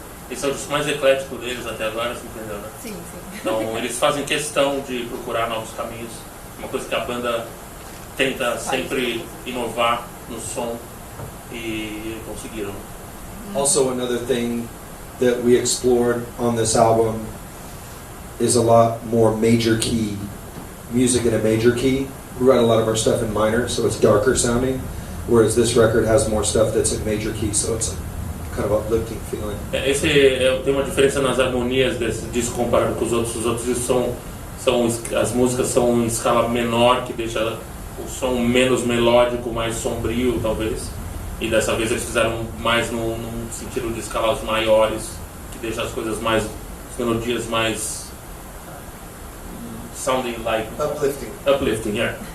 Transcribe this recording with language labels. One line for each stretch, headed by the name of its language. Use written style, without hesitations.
Portuguese: Esse é o disco mais eclético deles até agora, se entendeu, né? Sim, sim. Então eles fazem questão de procurar novos caminhos, uma coisa que a banda tenta sempre inovar no som e conseguiram.
English: Also, another thing that we explored on this album is a lot more major key music in a major key. We write a lot of our stuff in minor, so it's darker sounding, whereas this record has more stuff that's in major key, so it's a kind of uplifting feeling.
Portuguese: Tem uma diferença nas harmonias desse disco comparado com os outros. Os outros discos as músicas são em escala menor, que deixa o som menos melódico, mais sombrio, talvez. E dessa vez eles fizeram mais num sentido de escalas maiores, que deixa as coisas mais, as melodias mais
English: sounding like uplifting, yeah.